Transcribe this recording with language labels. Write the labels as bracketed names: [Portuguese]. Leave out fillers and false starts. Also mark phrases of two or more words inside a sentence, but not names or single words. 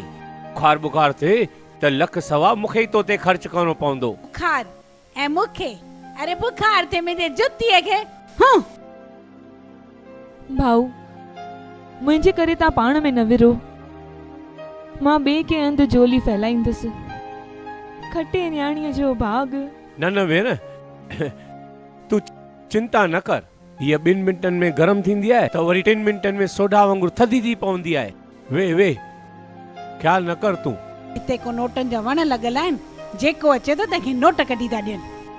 [Sindhi] बुखार बुखार थिए त लख सवा मूंखे ई तो ते ख़र्च करणो पवंदो। बुखार ऐं मूंखे? अरे बुखार थिए मुंहिंजे जुतीअ खे। हूं भाऊ, मुंहिंजे करे तव्हां पाण में न विरो। मां ॿिए के अंधु जोली फैलाईंदुसि। खटे न्याणीअ जो भाग। न न भेण, तूं चिंता न कर। हीअ 2 मिंटनि में गरम थींदी आहे त वरी 3 मिंटनि में सोडा वांगुरु थधी थी पवंदी आहे। वे वे ख़्यालु न कर तूं। हिते को नोटनि जा वण लॻल आहिनि, जेको अचे थो तंहिंखे नोट कढी था ॾियनि।